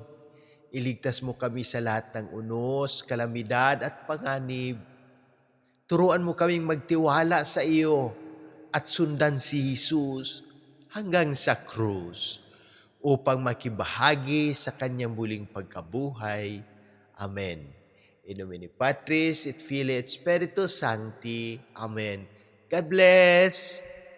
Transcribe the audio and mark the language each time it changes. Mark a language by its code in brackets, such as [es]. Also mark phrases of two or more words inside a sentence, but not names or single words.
[tl] Iligtas mo kami sa lahat ng unos, kalamidad at panganib. Turuan mo kaming magtiwala sa iyo at sundan si Jesus hanggang sa krus upang makibahagi sa kanyang muling pagkabuhay. Amen. [la] In nomine Patris et Filii et Spiritus Sancti. [en] Amen. God bless!